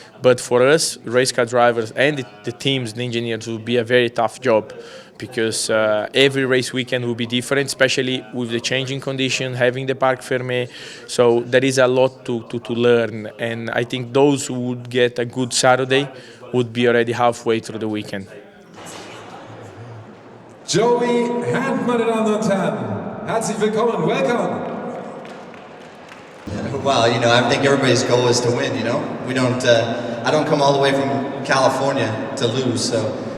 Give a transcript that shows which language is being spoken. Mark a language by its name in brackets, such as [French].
[English] But for us, race car drivers and the teams, the engineers, will be a very tough job because every race weekend will be different, especially with the changing condition, having the parc fermé. So there is a lot to learn, and I think those who would get a good Saturday would be already halfway through the weekend. [German] Joey Hand, meine Damen und Herren. Herzlich willkommen, [English] welcome. Well, you know, I think everybody's goal is to win, you know? We don't, I don't come all the way from California to lose, so.